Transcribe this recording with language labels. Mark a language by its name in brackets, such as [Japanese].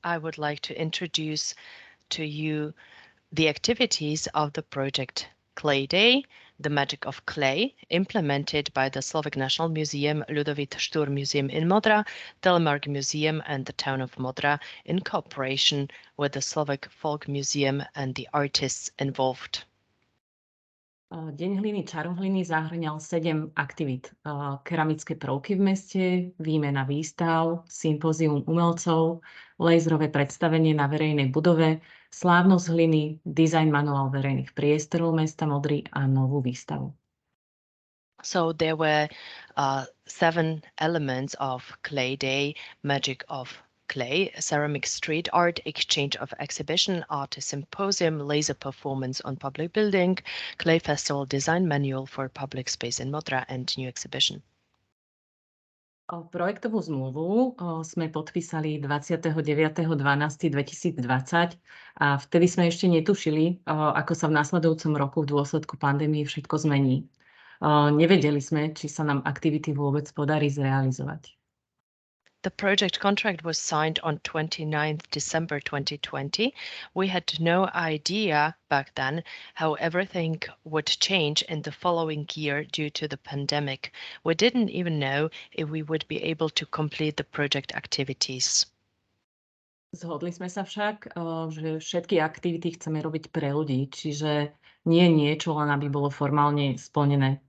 [English] I would like to introduce to you the activities of the project Clay Day, the magic of clay, implemented by the Slovak National Museum, Ľudovít Štúr Museum in Modra, Telemark Museum and the town of Modra in cooperation with the Slovak Folk Museum and the artists involved. [Slovak] Deň hliny Čarohliny zahŕňal 7 aktivít. Keramické prvky v meste, výmena výstav, sympózium umelcov, laserové predstavenie na verejnej budove, slávnosť hliny, dizajn manuál verejných priestorov mesta Modry a novú výstavu. [English] So there were 7 elements of Clay Day, magic of clay, ceramic street art, exchange of exhibition, artist symposium, laser performance on public building, clay festival, design manual for public space in Modra and new exhibition. [Slovak] Projektovú zmluvu sme podpísali 29.12.2020 a vtedy sme ešte netušili, ako sa v nasledujúcom roku v dôsledku pandémie všetko zmení. Nevedeli sme, či sa nám aktivity vôbec podarí zrealizovať. [English] The project contract was signed on 29th December 2020. We had no idea back then how everything would change in the following year due to the pandemic. We didn't even know if we would be able to complete the project activities. [Slovak] Zhodli sme sa však, že všetky aktivity chceme robiť pre ľudí, čiže nie niečo, len aby bolo formálne splnené.